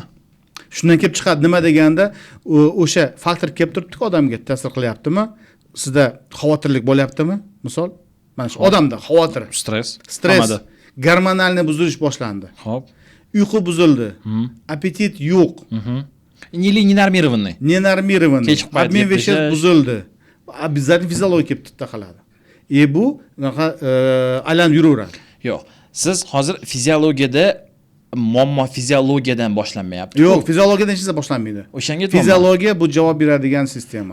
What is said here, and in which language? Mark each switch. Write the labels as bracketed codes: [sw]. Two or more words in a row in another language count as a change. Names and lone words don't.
[uz] Shundan kelib chiqadi, nima deganda o'sha faktor kelib turibdi-ku, odamga ta'sir qilyaptimi? sizda xavotirlik bo'lyaptimi? Misol, mana shu odamda xavotir, stress, stress, gormonalniy buzilish boshlandi. Xo'p. Uyqu buzildi. Apetit yo'q. [ru] Или ненормированный. Ненормированный. [uz] Kechqurun payt [ru] Обмен [uz] yeb [ru] веществ [uz] tashlash. buzildi. Обязательно fiziologik kelib tutda qiladi. Bu bunaqa aylanib yuraveradi. Yo'q. Siz hozir fiziologiyada muammo fiziologiyadan boshlanmayapti. Yo'q, fiziologiyadan hech narsa boshlanmaydi. O'shanga aytmoqman. Fiziologiya bu javob beradigan sistema.